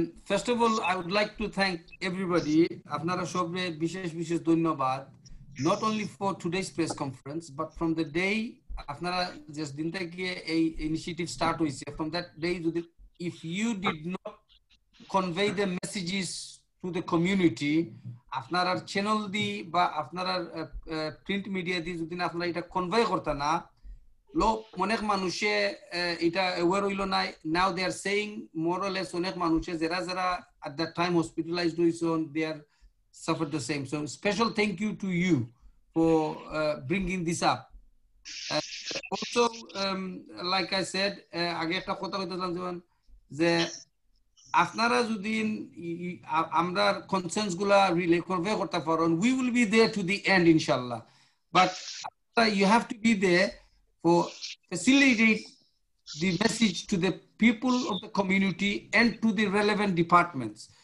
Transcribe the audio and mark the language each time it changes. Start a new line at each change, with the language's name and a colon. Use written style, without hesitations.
English: First of all, I would like to thank everybody.
Bangla: আপনারা সবে বিশেষ ধন্যবাদ,
English: not only for today's press conference, but from the day
Bangla: আপনারা just দিন থেকে এই
English: initiative start
Bangla: হইছে,
English: from that day, if you did not convey the messages to the community,
Bangla: আপনারা চ্যানেল দি বা আপনারা প্রিন্ট মিডিয়া দি যদি আপনারা এটা কনভে করতে না, লোক অনেক মানুষে এটা অ্যাওয়্যার হইল না।
English: now they are saying more or less
Bangla: অনেক মানুষে যারা
English: at that time hospitalized
Bangla: হইছেন,
English: they are suffered the same. So special thank you to you for bringing this up. Also, like I said,
Bangla: আগে একটা কথা কইতাম যে আপনারা যদি আমরা কনসার্নস গুলা রিলে করবে করতে পারেন,
English: we will be there to the end inshallah, but you have to be there for facilitate the message to the people of the community and to the relevant departments.